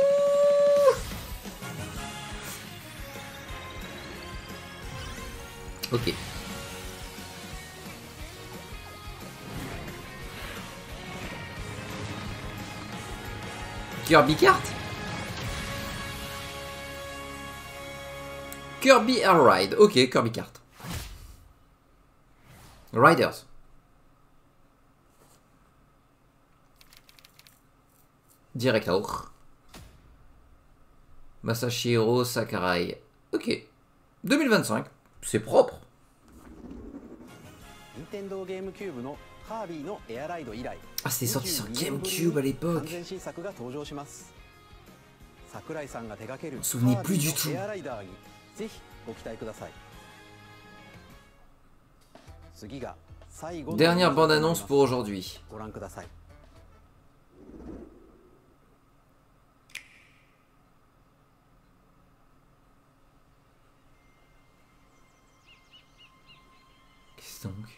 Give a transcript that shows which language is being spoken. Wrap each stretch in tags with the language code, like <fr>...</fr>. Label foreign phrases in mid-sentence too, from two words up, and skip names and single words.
<fr>Ok. Kirby Kart? Kirby Air Ride. Ok, Kirby Kart.</fr> <en>Riders. Director.</en> <fr>Masahiro Sakurai. Ok. 2025. C'est propre.</fr> <ja>Nintendo GameCube のカービィのエアライド以来。</ja> <fr>Ah, c'était sorti sur GameCube à l'époque. Je me souvenais plus du tout. Dernière bande-annonce pour aujourd'hui. Qu'est-ce donc?</fr>